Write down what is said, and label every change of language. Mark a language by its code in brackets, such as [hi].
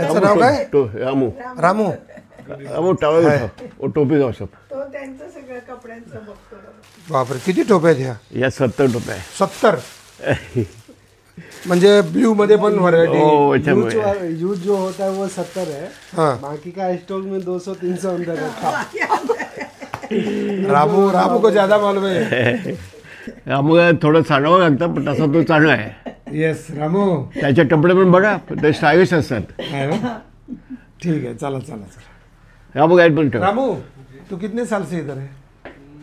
[mr] याचं नाव काय? रामू. रामू. रामू टावळ टोपी जाऊ शकतो. तो त्यांचं सगळं कपड्यांचं बघतो. बापरे, किती टोप्या आहेत ह्या? या 70 टोप्या आहे. 70? म्हणजे ब्लू मध्ये पण व्हरायटी. [hi] यूज जो होता है वो 70 है. बाकी का स्टॉक में 200-300 अंदर है. रामू को ज्यादा मालूम है. [mr] रामूला थोडं चांगलं लागतं, पण तसा तो चांगला आहे. येस रामू. त्याचे कपडे पण बघा, ते स्टायलिश असतात. [hi] ठीक है, [mr] चला चला चला. रामू गाइड पण ठेव. [hi] रामू, तू कितने साल से इधर है?